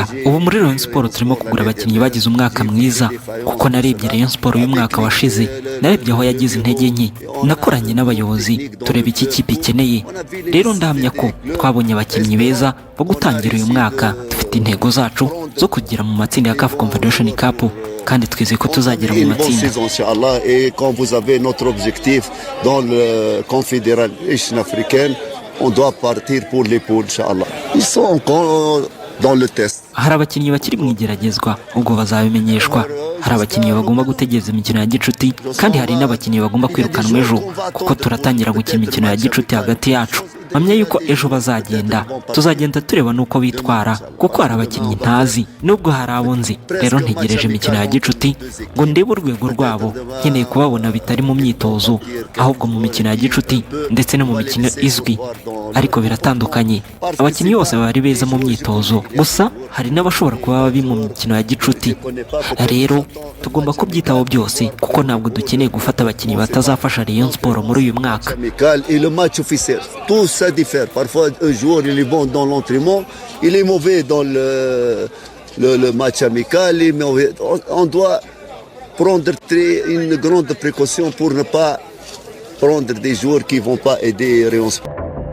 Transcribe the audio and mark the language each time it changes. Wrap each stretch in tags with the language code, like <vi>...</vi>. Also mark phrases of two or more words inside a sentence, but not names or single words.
<rw>Ubu muri Rayonsport turimo kugura abakinnyi bagize umwaka mwiza, kuko narebye Rayonsport uyu mwaka washize, narebye aho yagize intege nke, nakoranye n'abayobozi tureba iki kipe ikeneye. Rero ndahamya ko twabonye abakinnyi beza bo gutangira uyu mwaka. Dufite intego zacu zo kugira mu matsinda ya CAF Confederation Cup, kandi twizeye ko tuzagera mu matsinda.</rw> <fr>Et quand vous avez notre objectif dans le Confédération africaine, on doit partir pour les poules,</fr> <ar>إن شاء الله.</ar> <fr>Ils sont encore dans le test.</fr> <rw>hari abakinnyi bakiri mu igeragezwa ubwo bazabimenyeshwa, hari abakinnyi bagomba gutegereza imikino ya gicuti kandi hari n'abakinnyi bagomba kwirukanwa ejo kuko turatangira gukina imikino ya gicuti hagati yacu. mpamya yuko ejo bazagenda, tuzagenda tureba n'uko bitwara kuko hari abakinnyi ntazi nubwo hari abo nzi. rero ntegereje imikino ya gicuti ngo ndebe urwego rwabo, nkeneye kubabona bitari mu myitozo ahubwo mu mikino ya gicuti ndetse no mu mikino izwi, ariko biratandukanye. abakinnyi bose bari beza mu myitozo, gusa hari n'abashobora kuba babi mu mikino ya gicuti. rero tugomba kubyitaho byose kuko ntabwo dukeneye gufata abakinnyi batazafasha Rayon Sport muri uyu mwaka.</rw> <fr>Ça diffère. Parfois, un joueur il est bon dans l'entraînement, il est mauvais dans le match amical. On doit prendre une grande précaution pour ne pas prendre des joueurs qui ne vont pas aider Rayonsport.</fr>